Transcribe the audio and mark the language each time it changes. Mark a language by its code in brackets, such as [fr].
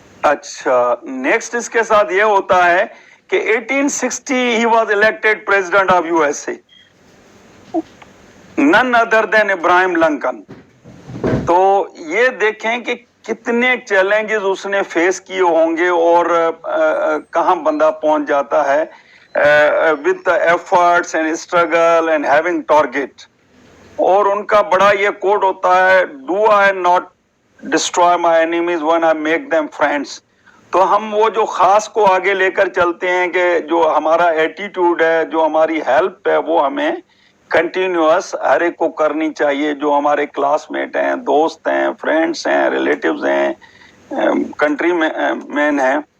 [ur] اچھا نیکسٹ اس کے ساتھ یہ ہوتا ہے کہ 1860 [en] ہی was elected president of USA، none other than [ur] ابراہیم لنکن. تو یہ دیکھیں کہ کتنے چیلنجز اس نے فیس کیے ہوں گے اور کہاں بندہ پہنچ جاتا ہے [en] with the efforts and struggle and having target. [ur] اور ان کا بڑا یہ کوٹ ہوتا ہے، [en] do I not destroy my enemies when I make them friends. [ur] تو ہم وہ جو خاص کو آگے لے کر چلتے ہیں کہ جو ہمارا ایٹیٹیوڈ ہے، جو ہماری ہیلپ ہے، وہ ہمیں کنٹینیوس ہر ایک کو کرنی چاہیے، جو ہمارے کلاس میٹ ہیں، دوست ہیں، فرینڈس ہیں، ریلیٹیوز ہیں، کنٹری مین ہیں۔